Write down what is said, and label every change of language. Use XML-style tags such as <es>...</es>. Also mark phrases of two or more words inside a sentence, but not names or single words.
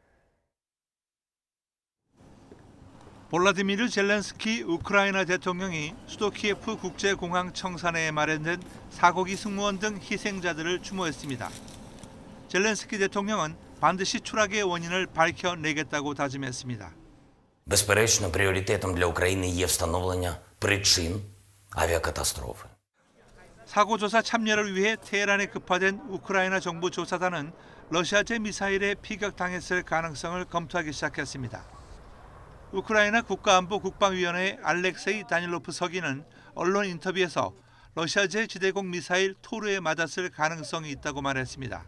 <ko>볼라디미르 젤렌스키 우크라이나 대통령이 수도 키예프 국제공항 청사내에 마련된 사고기 승무원 등 희생자들을 추모했습니다. 젤렌스키 대통령은 반드시 추락의 원인을 밝혀내겠다고 다짐했습니다.</ko> <uk>Безперечно, пріоритетом для України є встановлення причин авіакатастрофи.</uk> <ko>사고 조사 참여를 위해 테헤란에 급파된 우크라이나 정부 조사단은 러시아제 미사일에 피격당했을 가능성을 검토하기 시작했습니다. 우크라이나 국가안보 국방위원회의 알렉세이 다닐로프 서기는 언론 인터뷰에서 러시아제 지대공 미사일 토르에 맞았을 가능성이 있다고 말했습니다.</ko>